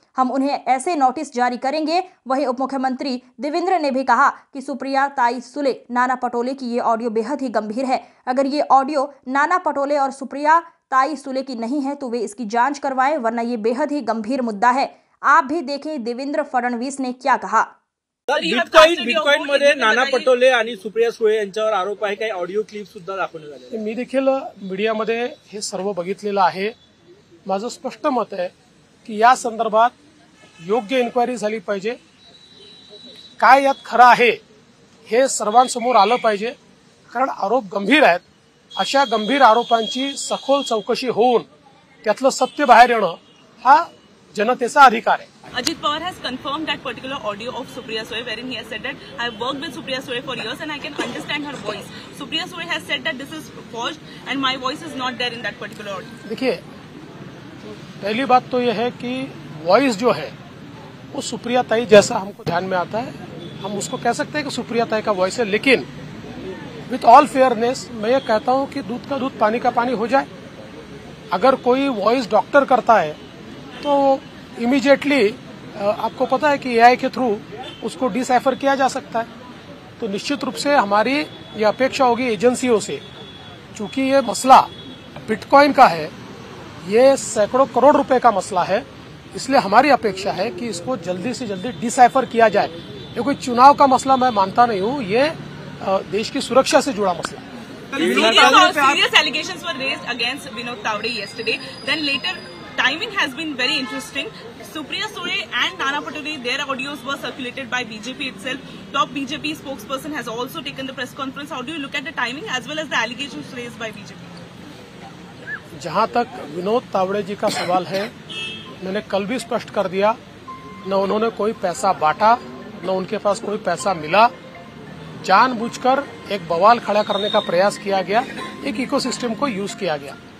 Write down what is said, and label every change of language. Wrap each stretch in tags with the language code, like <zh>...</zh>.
<hi>हम उन्हें ऐसे नोटिस जारी करेंगे। वहीं उप मुख्यमंत्री देवेंद्र ने भी कहा कि सुप्रिया ताई सुले, नाना पटोले की ये ऑडियो बेहद ही गंभीर है। अगर ये ऑडियो नाना पटोले और सुप्रिया ताई सुले की नहीं है तो वे इसकी जांच करवाएं, वरना ये बेहद ही गंभीर मुद्दा है। आप भी देखें देवेंद्र फडणवीस ने क्या कहा।</hi> <mr>बिटकॉइन मध्ये नाना पटोले आणि सुप्रिया सुळे यांच्यावर आरोप आहे, काही ऑडिओ क्लिप सुद्धा दाखवण्यात आले। मी देखील मीडियामध्ये हे सर्व बघितलेलं आहे। माझं स्पष्ट मत आहे की या संदर्भात योग्य इन्क्वायरी झाली पाहिजे। काय यात खरं आहे हे सर्वांसमोर आलं पाहिजे, कारण आरोप गंभीर आहेत। अशा गंभीर आरोपांची सखोल चौकशी होऊन त्यातलं सत्य बाहेर येणं हा जनतेचा अधिकार आहे।</mr> <en>Ajit Pawar has confirmed that particular audio of Supriya Sule, wherein he has said that I have worked with Supriya Sule for years and I can understand her voice. Supriya Sule has said that this is forged and my voice is not there in that particular audio.</en> <hi>देखिए, पहली बात तो यह है कि voice जो है वो सुप्रिया ताई जैसा हमको ध्यान में आता है, हम उसको कह सकते हैं कि सुप्रिया ताई का वॉइस है। लेकिन</hi> <en>with all fairness</en> <hi>मैं ये कहता हूं कि दूध का दूध पानी का पानी हो जाए। अगर कोई वॉइस डॉक्टर करता है तो इमीडिएटली आपको पता है कि एआई के थ्रू उसको डिसाइफर किया जा सकता है। तो निश्चित रूप से हमारी ये अपेक्षा होगी एजेंसियों से, चूंकि ये मसला बिटकॉइन का है, ये सैकड़ों करोड़ रुपए का मसला है, इसलिए हमारी अपेक्षा है कि इसको जल्दी से जल्दी डिसाइफर किया जाए। ये कोई चुनाव का मसला मैं मानता नहीं हूँ, ये देश की सुरक्षा से जुड़ा मसला है।</hi> <en>Serious allegations were raised against Vinod Tawade yesterday. Then later, timing has been very interesting. Supriya Sule and Nana Patoole, their audios were circulated by BJP itself. Top BJP spokesperson has also taken the press conference. How do you look at the timing as well as the allegations raised by BJP?</en> <hi>जहां तक विनोद तावड़े जी का सवाल है, मैंने कल भी स्पष्ट कर दिया, न उन्होंने कोई पैसा बांटा, न उनके पास कोई पैसा मिला। जानबूझकर एक बवाल खड़ा करने का प्रयास किया गया, एक इकोसिस्टम को यूज किया गया।</hi>